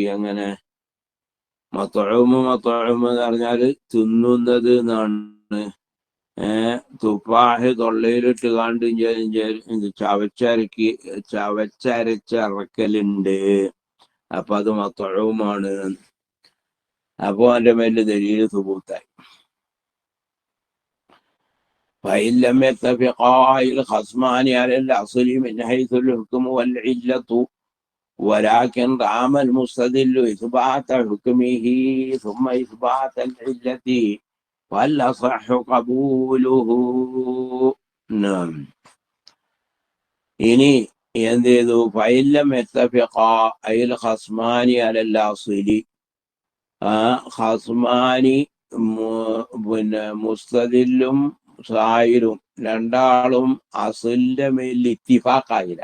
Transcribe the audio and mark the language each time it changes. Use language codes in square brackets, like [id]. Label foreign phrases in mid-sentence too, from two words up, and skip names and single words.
[ml] അങ്ങനെ മത്ഉമ് എന്ന് പറഞ്ഞാല് തിന്നുന്നത് എന്നാണ്. തുഫാഹ് തൊള്ളയിലിട്ട് കാണ്ട് ചവച്ചരച്ചിറക്കലുണ്ട്. അപ്പൊ അത് മത്ഉമാണ്. അപ്പൊ അതിന്റെ മേലിൽ ദലീല് സുബൂത്തായി. [ar] فإن لم يتفقا الخصمان على الأصل من حيث الحكم والعلة ولكن رام المستدل إثبات حكمه ثم إثبات العلة فالأصح قبوله. نعم. [ml] ഇനി എന്ത് ചെയ്തു? [ar] فإن لم يتفق الخصمان على الأصل. [ml] ഖസ്മാനി പിന്നെ മുസ്തദില്ലും സായിരും രണ്ടാളും അസിലിന്റെ മേലിൽ ഇത്തിഫാക്കായില്ല.